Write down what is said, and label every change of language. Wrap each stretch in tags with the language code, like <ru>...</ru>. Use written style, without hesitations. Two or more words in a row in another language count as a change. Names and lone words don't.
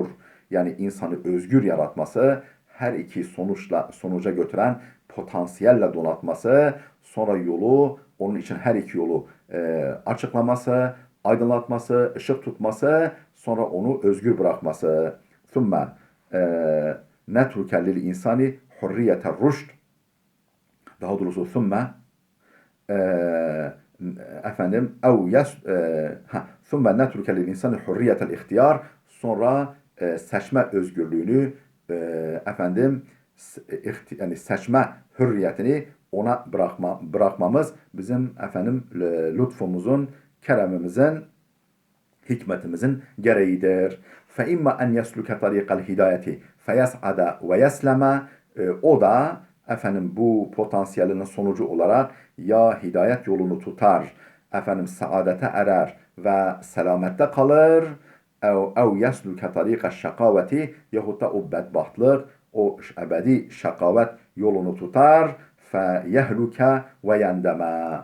<tr>Yani insanı özgür yaratması, her iki sonuca götüren potansiyelle donatması, sonra yolu, onun için her iki yolu açıklaması, aydınlatması, ışık tutması, sonra onu özgür bırakması.</tr> <ar>ثُمَّ نَتْرُكَ لِلْاِنْسَانِ حُرِّيَّةَ الرُّشْدِ.</ar> <tr>Daha doğrusu</tr> <ar>ثُمَّ ثُمَّ نَتْرُكَ لِلْاِنْسَانِ حُرِّيَّةَ الْاِخْتِيَارِ.</ar> <tr>Sonra seçme özgürlüğünü yani seçme hürriyetini ona bırakmamız bizim lütfumuzun, keremimizin, hikmetimizin gereğidir.</tr> <ar>فَاِمَّا اَنْ يَسْلُكَ طَرِيقَ الْهِدَايَةِ فَيَسْعَدَ وَيَسْلَمَ.</ar> <tr>O da bu potansiyelinin sonucu olarak ya hidayet yolunu tutar, saadete erer ve selamette kalır,</tr> <ar>أو يسلك طريق الشقاوة,</ar> <tr>yahut da o bedbahtlık, o ebedi şakavet yolunu tutar,</tr> <ar>فيهلك ويندم.</ar>